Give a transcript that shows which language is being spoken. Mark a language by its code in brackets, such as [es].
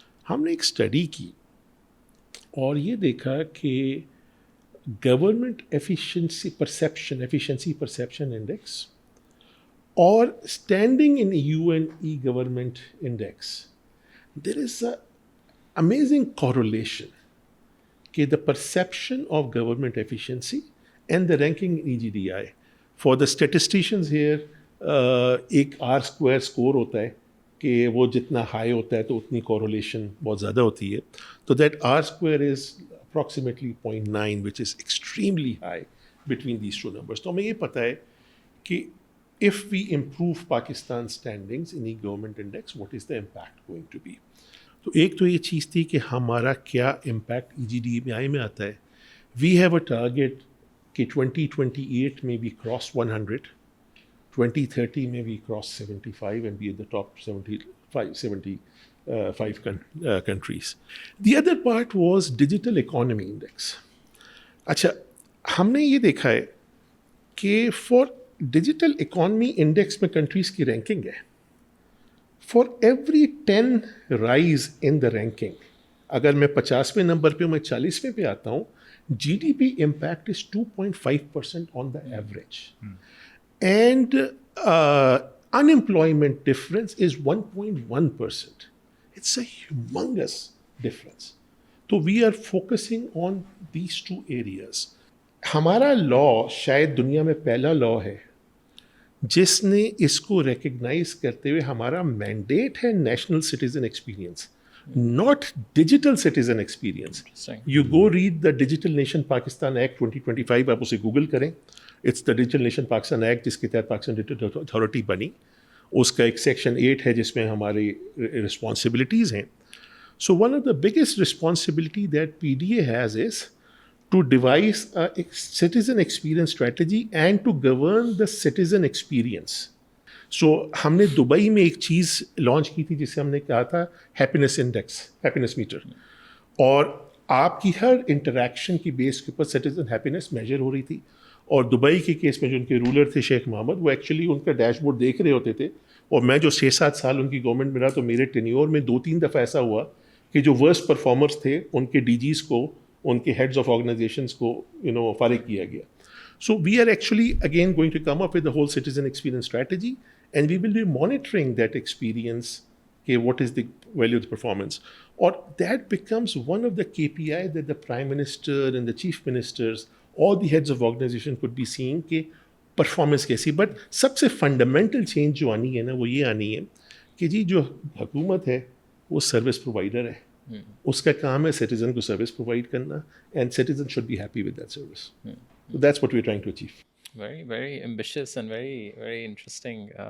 [ur] ہم نے ایک اسٹڈی کی اور یہ دیکھا کہ [en] Government efficiency perception index اور standing in UN E-Government Index, there is a amazing correlation کہ the perception of government efficiency and the ranking in EGDI. For the statisticians here, [ur] ایک R² score ہوتا ہے کہ وہ جتنا ہائی ہوتا ہے تو اتنی correlation بہت زیادہ ہوتی ہے. [en] تو that R² is approximately 0.9, which is extremely high between these two numbers. [ur] تو ہمیں یہ پتہ ہے کہ [en] if we improve Pakistan's standings in E-Government Index, what is the impact going to be? [ur] تو ایک تو یہ چیز تھی کہ ہمارا کیا امپیکٹ EGDI میں آتا ہے. [en] We have a target کہ 2028 میں we cross 100, 2030 میں we cross 75 and be at the top 75 countries. The other part was Digital Economy Index. [ur] اچھا, ہم نے یہ دیکھا ہے کہ for Digital Economy Index میں countries کی رینکنگ ہے. [en] For every 10 rise in the ranking, [ur] اگر میں 50ویں نمبر پہ ہوں, میں 40ویں پہ آتا ہوں, [en] GDP impact is 2.5% on the average. And unemployment difference is 1.1%. It's a humongous difference. So we are focusing on these two areas. [ur] ہمارا law شاید دنیا میں پہلا law ہے جس نے اس کو ریکگنائز کرتے ہوئے, ہمارا مینڈیٹ ہے national citizen experience, [en] not digital citizen experience. You go read the Digital Nation Pakistan Act 2025, [ur] آپ اسے گوگل کریں. [en] It's the Digital Nation Pakistan Act [ur] جس کے تحت پاکستان ڈیجیٹل اتھارٹی بنی. اس کا ایک سیکشن 8 ہے جس میں ہماری رسپانسبلٹیز ہیں. [en] So one of the biggest responsibility that PDA has is to devise a citizen experience strategy and to govern the citizen experience. [ur] So ہم نے دبئی میں ایک چیز لانچ کی تھی جسے ہم نے کہا تھا ہیپینس انڈیکس, ہیپینس میٹر, اور آپ کی ہر انٹریکشن کی بیس کے اوپر سٹیزن ہیپینس میجر ہو رہی تھی. اور دبئی کے کیس میں جو ان کے رولر تھے شیخ محمد, وہ ایکچولی ان کا ڈیش بورڈ دیکھ رہے ہوتے تھے, اور میں جو 6-7 سال ان کی گورنمنٹ میں رہا تو میرے ٹینیور میں 2-3 دفعہ ایسا ہوا کہ جو ورسٹ پرفارمرس تھے ان کے DGs کو, ان کے ہیڈز آف آرگنائزیشنس کو فارغ کیا گیا. [en] So we are actually again going to come up with the whole citizen experience strategy, and we will be monitoring that experience, okay, what is the value of the performance. Or that becomes one of the KPI that the Prime Minister and the Chief Ministers, all the heads of organization could be seeing کہ performance کیسی. But سب سے fundamental change [ur] جو آنی ہے نا وہ یہ آنی ہے کہ جی جو حکومت ہے وہ سروس پرووائڈر ہے, اس کا کام ہے سٹیزن کو سروس پرووائڈ کرنا, [en] And citizen should be happy with that service. That's what we are trying to achieve. Very, very ambitious and very, very interesting.